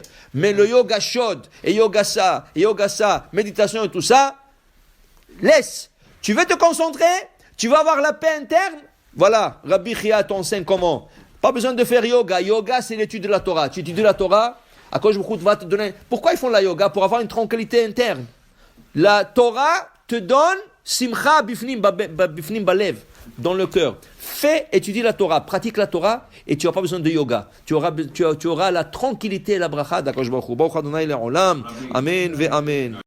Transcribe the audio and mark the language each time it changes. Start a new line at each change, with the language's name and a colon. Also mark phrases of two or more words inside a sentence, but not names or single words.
French: Mais le yoga chaude, et yoga ça, méditation et tout ça, laisse. Tu veux te concentrer, tu vas avoir la paix interne. Voilà, Rabbi Chia t'enseigne comment. Pas besoin de faire yoga. Yoga, c'est l'étude de la Torah. Tu étudies la Torah,
Hebrew: הקדוש ברוך הוא
French: va te donner. Pourquoi ils font la yoga? Pour avoir une tranquillité interne. La Torah te donne
Hebrew: שמחה בפנים בלב,
French: dans le cœur. Étudie la Torah, pratique la Torah, et tu n'as pas besoin de yoga. Tu auras la tranquillité et la bracha d'
Hebrew: הקדוש ברוך הוא. ברוך ה׳ לעולם. אמן ואמן.